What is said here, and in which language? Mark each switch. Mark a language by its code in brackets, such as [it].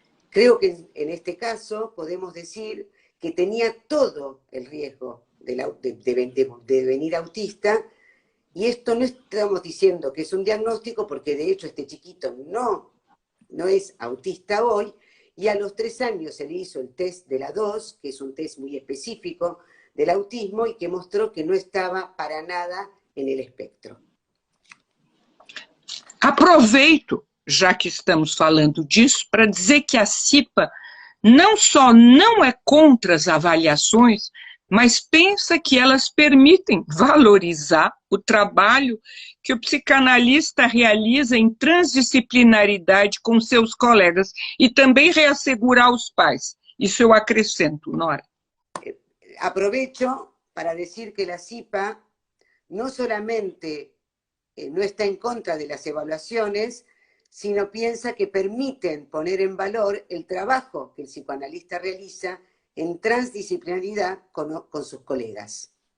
[es] Creo que en este caso podemos decir que tenía todo el riesgo de devenir autista, y esto no estamos diciendo que es un diagnóstico, porque de hecho este chiquito no es autista hoy, y a los 3 años se le hizo el test de la DOS, que es un test muy específico del autismo y que mostró que no estaba para nada en el espectro. [pt] Aproveito, já que estamos falando disso, para dizer que a CIPA não só não é contra as avaliações, mas pensa que elas permitem valorizar o trabalho que o psicanalista realiza em transdisciplinaridade com seus colegas e também reassegurar os pais. Isso eu acrescento, Nora. [es] Aprovecho para decir que la CIPA no solamente no está en contra de las evaluaciones, sino piensa que permiten poner en valor el trabajo que el psicoanalista realiza en transdisciplinaridad con sus colegas.